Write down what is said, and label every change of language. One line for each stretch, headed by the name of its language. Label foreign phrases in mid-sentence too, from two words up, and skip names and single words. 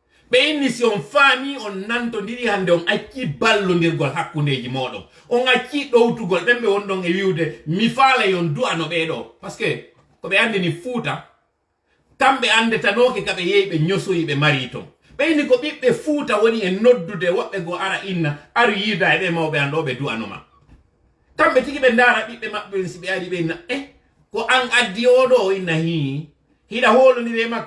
Fula: ɓe inni si on faami on nantodiri hande on acci ballondirgol hakkundeji moɗon on acci ɗowtugol ɓen ɓe wonɗon e wiwde mi faala yon du'ano ɓeɗo
French: par ce que
Fula: ko ɓe andini Fuuta kamɓe andetanoke kaɓe yehi ɓe ñosoyi ɓe mari ton ɓeyni ko ɓiɓɓe Fuuta woni e noddude woɓɓe go ara inna aru yida e ɓe mawɓe an ɗo ɓe du'anoma kamɓe tigi ɓe ndara ɓiɓɓe maɓɓe si ɓe ari ɓe inna ko an addi oɗo inna hi hiɗa holodiri makko